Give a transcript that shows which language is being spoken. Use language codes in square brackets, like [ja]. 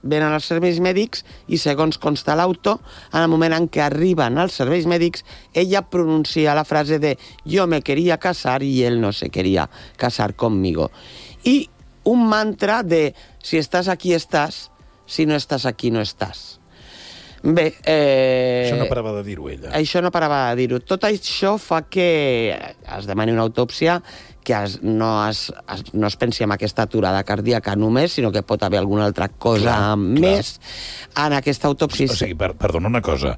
[ca] Venen els serveis mèdics i, segons consta l'auto, en el moment en què arriben els serveis mèdics, ella pronuncia la frase de [es] «Yo me quería casar y él no se quería casar conmigo». [ca] I un mantra de [es] «Si estás aquí, estás. Si no estás aquí, no estás». [ca] Bé, això no parava de dir-ho, ella. Això no parava de dir-ho. Tot això fa que es demani una autòpsia, que no es pensi en aquesta aturada cardíaca només, sinó que pot haver alguna altra cosa més en aquesta autòpsia. O sigui, perdona una cosa.